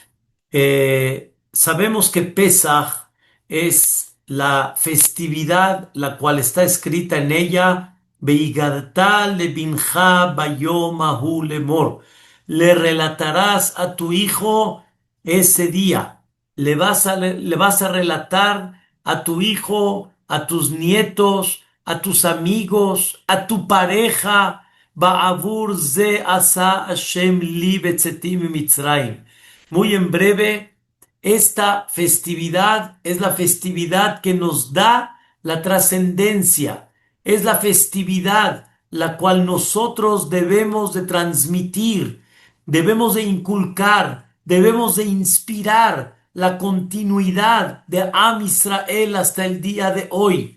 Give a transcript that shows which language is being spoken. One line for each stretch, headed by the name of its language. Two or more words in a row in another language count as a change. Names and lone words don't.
Spanish: Sabemos que Pesaj es la festividad la cual está escrita en ella,
Hebrew: והגדת לבנך ביום ההוא לאמר.
Spanish: Le relatarás a tu hijo ese día. Le vas a relatar a tu hijo, a tus nietos, a tus amigos, a tu pareja.
Hebrew: בעבור זה עשה השם לי בצאתי ממצרים.
Spanish: Muy en breve, esta festividad es la festividad que nos da la trascendencia, es la festividad la cual nosotros debemos de transmitir, debemos de inculcar, debemos de inspirar la continuidad de Am Israel hasta el día de hoy.